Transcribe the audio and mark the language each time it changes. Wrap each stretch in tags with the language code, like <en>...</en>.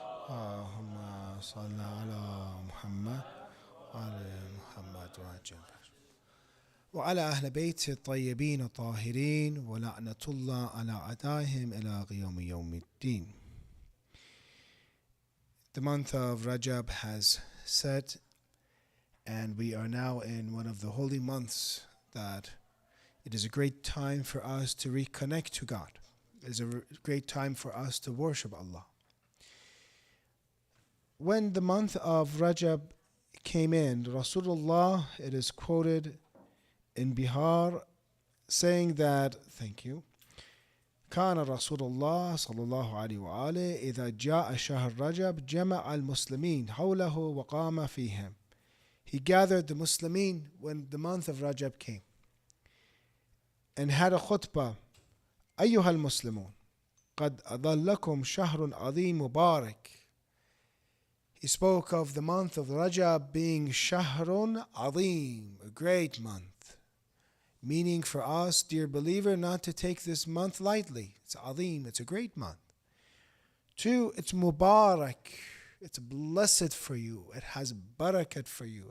<ar>اللهم صل على محمد وعلى محمد وعجل وعلى أهل بيت الطيبين الطاهرين ولعنة الله على أعدائهم إلى يوم الدين.</ar> <en>The month of Rajab has set, and we are now in one of the holy months that it is a great time for us to reconnect to God. It is a great time for us to worship Allah. When the month of Rajab came in, Rasulullah, it is quoted in Bihar saying that, thank you,</en> <ar>كان رسول الله صلى الله عليه وآله إذا جاء شهر رجب جمع المسلمين حوله وقام فيهم.</ar> <en>He gathered the Muslimin when the month of Rajab came and had a khutbah.</en> <ar>أيها المسلمون قد أظلكم شهر عظيم مبارك.</ar> <en>He spoke of the month of Rajab being shahrun azim, a great month. Meaning for us, dear believer, not to take this month lightly. It's azim, it's a great month. 2, it's mubarak. It's blessed for you. It has barakat for you.</en>